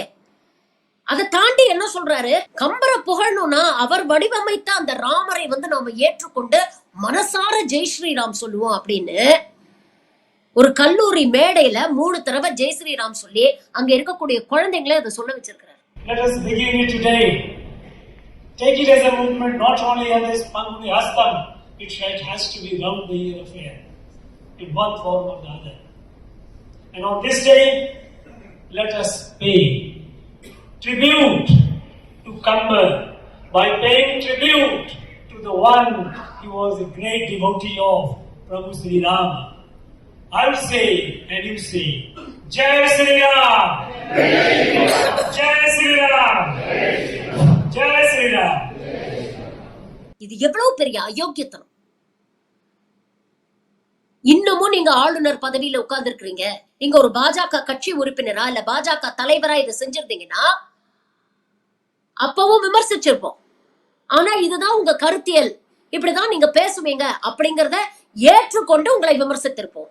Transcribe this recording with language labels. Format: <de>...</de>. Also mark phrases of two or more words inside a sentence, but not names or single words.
<ta>அதை தாண்டி என்ன சொல்றாரு, கம்பரை புகழணும்னா அவர் வடிவமைத்த அந்த ராமரை நாம ஏற்றுக்கொண்டு மனசார</ta> <hi>जय श्रीराम</hi> <ta>சொல்லுவோம் அப்படின்னு ஒரு கல்லூரி மேடையில 3 தடவை</ta> <hi>जय श्रीराम</hi> <ta>சொல்லி அங்க இருக்கக்கூடிய குழந்தைங்களே அதை சொல்ல வச்சிருக்கிறார்.</ta> <en>Let us begin it today. Take it as a movement, not only on this Panguni Hastam, it has to be round the year affair in one form or the other. And on this day, let us pay tribute to Kamba by paying tribute to the one he was a great devotee of, Prabhu Sri Ram. I will say and you say,</en> <hi>जय श्री राम, जय श्री राम, जय श्री राम.</hi> <ta>இது எவ்வளவு பெரிய அயோக்கியத்தனம். இன்னமும் நீங்க ஆளுநர் பதவியில உட்கார்ந்து இருக்கிறீங்க. நீங்க ஒரு பாஜக கட்சி உறுப்பினரா இல்ல பாஜக தலைவரா இதை செஞ்சிருந்தீங்கன்னா அப்பவும் விமர்சிச்சிருப்போம். ஆனா இதுதான் உங்க கருத்தியல், இப்படிதான் நீங்க பேசுவீங்க அப்படிங்கறத ஏற்றுக்கொண்டு உங்களை விமர்சித்திருப்போம்.</ta>